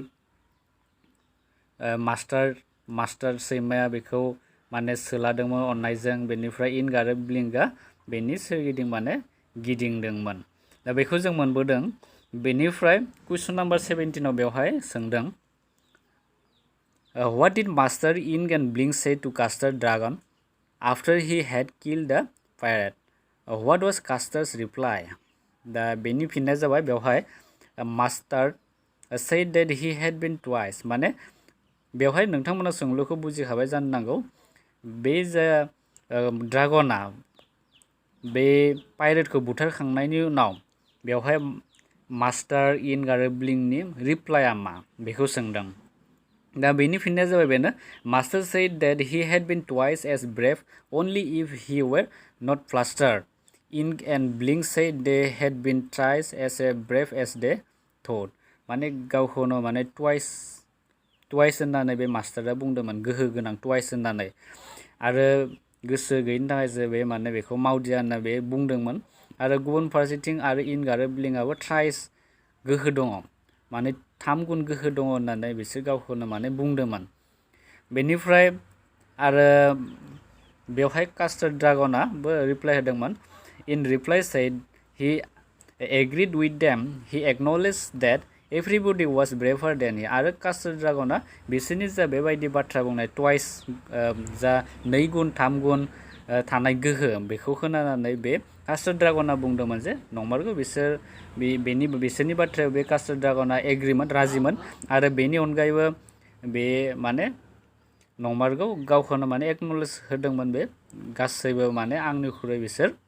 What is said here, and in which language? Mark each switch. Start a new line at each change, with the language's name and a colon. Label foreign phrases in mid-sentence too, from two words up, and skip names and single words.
Bodo: मास्टार सैमाया बेखौ माने सोलादोंमोन अननायजों बेनिफ्राय इंक आरो ब्लिंकआ बेनि सोरगिदिं माने गिदिंदोंमोन दा बेखौ जों मोनबोदों बेनिफ्राय कुइसन नाम्बार 17 आव बेवहाय सोंदों
English: what did Master Ink and Blink say to Custard Dragon after he had killed the pirate? What was Custard's reply?
Bodo: दा बेनि फिननाया जाबाय बेवहाय
English: Master said that he had been twice
Bodo: माने बेवहाय नोंथांमोना सोंलुखौ बुजिखाबाय जानो नांगौ बे जा ड्रागना बे पाइरेटखौ बुथारखांनायनि उनाव बेवहाय मास्टार इंक आरो ब्लिंकनि रिप्लाइआ मा बेखौ सोंदों दा बेनि फिननाया जाबाय बेनो मास्टार
English: said that he had been twice as brave only if he were not flustered. Ink and Blink said they had been thrice as brave as they thought.
Bodo: माने गावखौनो माने twice होननानै बे मास्टारा बुंदोंमोन गोहो गोनां twice होननानै आरो गोसो गैयिनि थाखायसो बे माने बेखौ मावदिया होनना बे बुंदोंमोन आरो गुबुन फारसेथिं आरो इंक आरो ब्लिंकआबो thrice गोहो दङ माने 3 गुन गोहो दङ होननानै बिसोर गावखौनो माने बुंदोंमोन बेनिफ्राय आरो बेवहाय कास्टार्ड ड्रागनाबो रिप्लाइ होदोंमोन
English: इन रिप्लाइ said he agreed with them he acknowledged that everybody was braver than he
Bodo: आरो कास्टार्ड ड्रागना बिसोरनि जा बेबायदि बाथ्रा बुंनाय twice जा 2 गुन 3 गुन थानाय गोहो बेखौ खोनानानै बे कास्टार्ड ड्रागना बुंदोंमोन जे नंमारगौ बिसोरनि बाथ्रायाव बे कास्टार्ड ड्रागना एग्रिमोन राजिमोन आरो बेनि अनगायैबो बे माने नंमारगौ गावखौनो माने एक्नलेज होदोंमोन बे गासैबो माने आंनिख्रुइ बिसोर